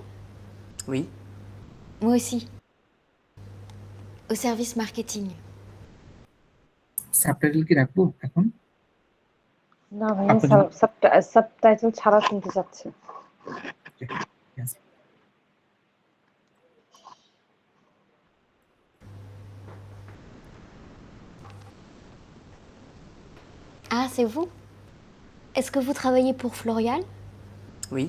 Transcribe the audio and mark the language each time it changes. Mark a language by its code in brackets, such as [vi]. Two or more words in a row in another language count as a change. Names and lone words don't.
[fr] Oui. Moi aussi. Au service marketing. [bn] সাবটাইটেল কি রাখবো এখন? না ভাইয়া, আপনি যদি সাবটাইটেল ছাড়া শুনতে চাচ্ছি। yes. [fr] Ah, c'est vous? Est-ce que vous travaillez pour Florial? Oui.